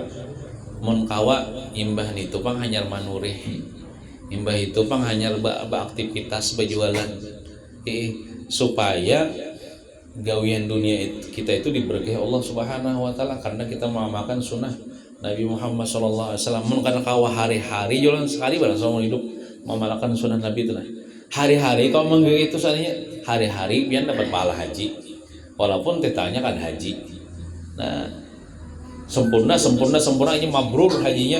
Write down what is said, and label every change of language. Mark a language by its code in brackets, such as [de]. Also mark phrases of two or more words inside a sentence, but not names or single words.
[bjn] Mun kawa imbah itu pang hanyar manurih, imbah itu pang hanyar beraktivitas berjualan, supaya gawian dunia kita itu diberkahi Allah [ar] سبحانه وتعالى [bjn] karena kita mengamalkan sunnah Nabi Muhammad [ar] صلى الله عليه وسلم. [bjn] Mun kada kawa hari-hari jualan sekali barang seumur hidup mengamalkan sunnah Nabi itu. Hari-hari kau menggawi itu sebenarnya hari-hari biar dapat pahala haji, walaupun tetanya kan haji. Nah sempurna ini mabrur hajinya.